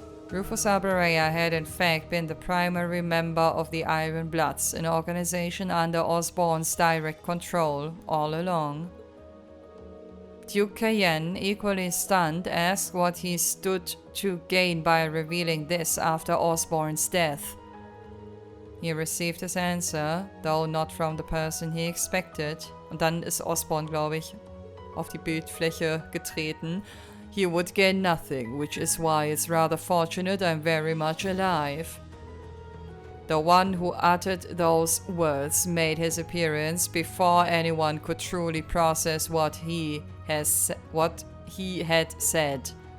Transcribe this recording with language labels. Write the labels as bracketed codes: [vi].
[en] Rufus Albarea had in fact been the primary member of the Iron Bloods, an organization under Osborne's direct control, all along. Duke Cayenne, equally stunned, asked what he stood to gain by revealing this after Osborne's death. He received his answer, though not from the person he expected. [de] Und dann ist Osborne, glaube ich, auf die Bildfläche getreten. [en] He would gain nothing, which is why it's rather fortunate I'm very much alive. The one who uttered those words made his appearance before anyone could truly process what he had said.